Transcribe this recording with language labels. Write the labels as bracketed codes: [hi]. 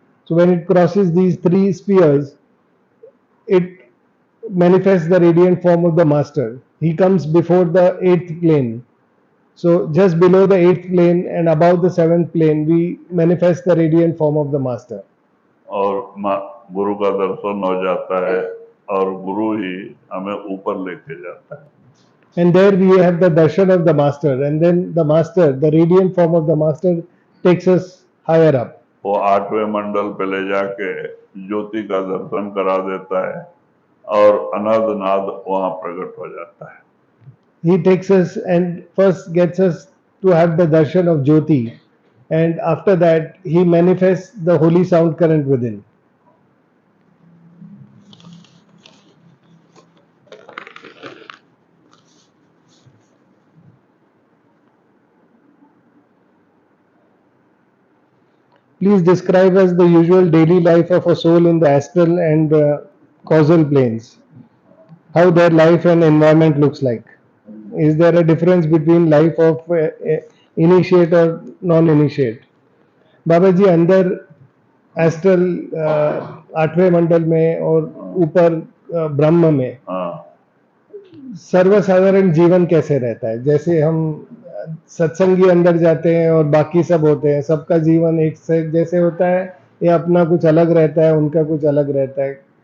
[en] So when it crosses these three spheres, it manifests the radiant form of the master. He comes before the eighth plane. So just below the eighth plane and above the seventh plane, we manifest the radiant form of the master. [hi] और गुरु का दर्शन हो जाता है और गुरु ही हमें ऊपर लेके जाता है. [en] And there we have the darshan of the master, and then the master, the radiant form of the master, takes us higher up. [hi] वो आठवें मंडल पे ले जाके ज्योति का दर्शन करा देता है और अनाद नाद वहां प्रकट हो जाता है. [en] He takes us and first gets us to have the darshan of Jyoti, and after that he manifests the holy sound current within. Please describe us the usual daily life of a soul in the astral and causal planes. How their life and environment looks like. Is there a difference between life of initiate or non-initiate? [hi] बाबा जी अंदर astral आठवें मंडल में और ऊपर ब्रह्म में सर्वसाधारण जीवन कैसे रहता है? जैसे हम सत्संगी अंदर जाते हैं और बाकी सब होते हैं, सबका जीवन एक से जैसे होता है या अपना कुछ अलग रहता है, उनका कुछ अलग रहता है?